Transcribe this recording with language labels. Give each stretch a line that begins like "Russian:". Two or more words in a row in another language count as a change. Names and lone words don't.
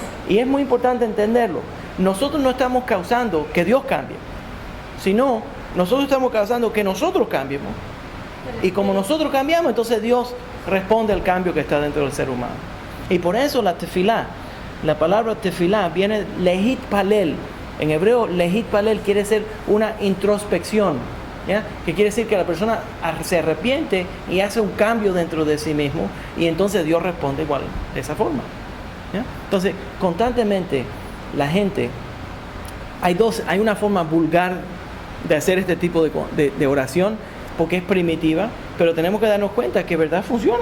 Spanish: Y es muy importante entenderlo. Nosotros no estamos causando que Dios cambie, sino nosotros estamos causando que nosotros cambiemos. Y como nosotros cambiamos, entonces Dios responde al cambio que está dentro del ser humano. Y por eso la tefilá, la palabra tefilá viene
Hebrew: להתפלל.
Spanish: En hebreo,
Hebrew: להתפלל
Spanish: quiere ser una introspección, ¿ya? Que quiere decir que la persona se arrepiente y hace un cambio dentro de sí mismo, y entonces Dios responde igual, de esa forma, ¿ya? Entonces, constantemente la gente, hay una forma vulgar de hacer este tipo de oración, porque es primitiva, pero tenemos que darnos cuenta que verdad funciona.